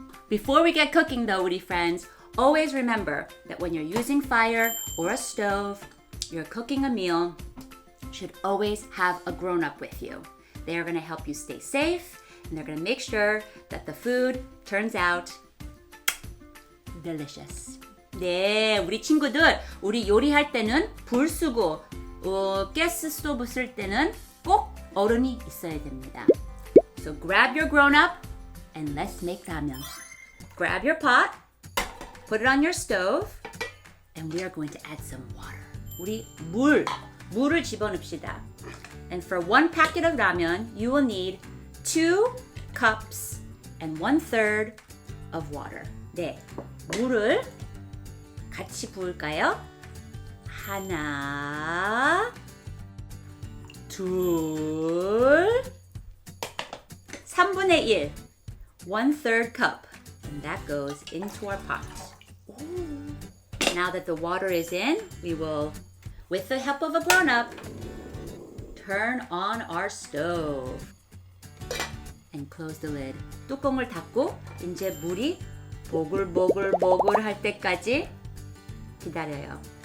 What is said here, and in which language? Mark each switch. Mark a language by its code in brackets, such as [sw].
[en] Before we get cooking though, Woori friends, always remember that when you're using fire or a stove, you're cooking a meal, you should always have a grown-up with you. They are going to help you stay safe, and they're going to make sure that the food turns out delicious. [ko] 네, 우리 친구들, 우리 요리할 때는 불 쓰고 가스 스토브 쓸 때는 꼭 어른이 있어야 됩니다. [en] So grab your grown-up and let's make ramen. Grab your pot, put it on your stove, and we are going to add some water. [ko] 우리 물을 집어넣읍시다. [en] And for 1 packet of ramen, you will need 2 cups and 1/3 of water. [ko] 네, 물을 같이 부을까요? 하나, 둘, 3분의 1, 1/3 cup. [en] And that goes into our pot. Ooh. Now that the water is in, we will, with the help of a grown-up, turn on our stove and close the lid. [ko] 뚜껑을 닫고 이제 물이 보글보글 할 때까지 기다려요.